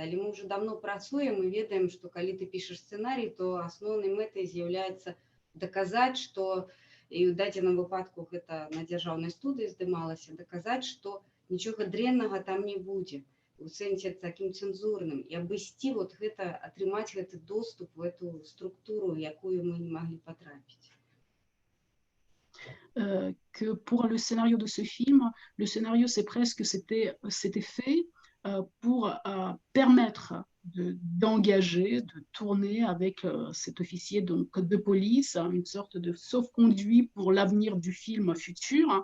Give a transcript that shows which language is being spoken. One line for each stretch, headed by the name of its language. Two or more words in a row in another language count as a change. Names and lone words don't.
Belarusian: Але мы ўжо давно працуем і ведаем, што калі ты пішаш сцэнарый, то асноўнай мэтай з'яўляецца даказаць, што і ў дадзеным выпадку гэта на дзяржаўнай студыі здымалася, даказаць, што нічога дрэннага там не будзе у сэнсе такім цэнзурным і абысці вот гэта, атрымаць гэты доступ
Russian: в эту структуру,
Belarusian: якую мы не маглі патрапіць.
French: Que pour le scénario de ce film, le scénario c'est presque c'était fait pour permettre d'engager, de tourner avec cet officier donc, de police, une sorte de sauf-conduit pour l'avenir du film futur.